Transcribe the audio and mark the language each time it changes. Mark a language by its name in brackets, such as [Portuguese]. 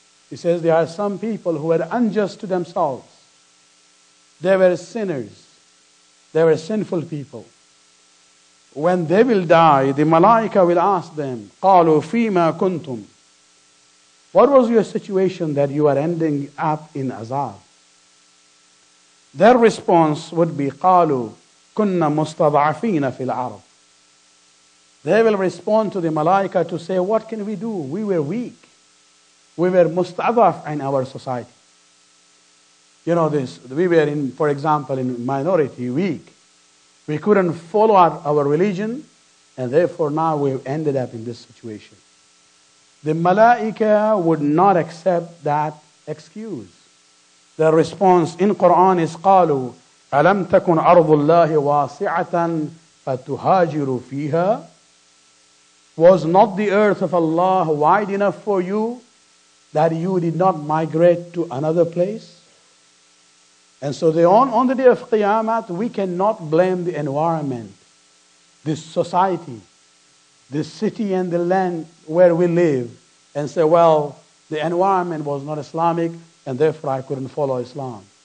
[English] He says there are some people who were unjust to themselves. They were sinners. They were sinful people. When they will die, the malaika will ask them, [Arabic] قَالُوا فِيمَا كُنْتُمْ. [English] What was your situation that you are ending up in azab? Their response would be, [Arabic] قَالُوا كُنَّا مُسْتَضْعَفِينَ فِي الْعَرَبِ. [English] They will respond to the malaika to say, what can we do? We were weak. We were mustadaf in our society. You know this, we were in, for example, in minority, weak. We couldn't follow our religion, and therefore now we've ended up in this situation. The malaika would not accept that excuse. Their response in Quran is [Arabic] قالوا ألم تكن أرض الله واسعة فتهاجروا فيها. [English] Was not the earth of Allah wide enough for you that you did not migrate to another place? And so on the day of Qiyamah, we cannot blame the environment, this society, this city and the land where we live, and say, well, the environment was not Islamic, and therefore I couldn't follow Islam.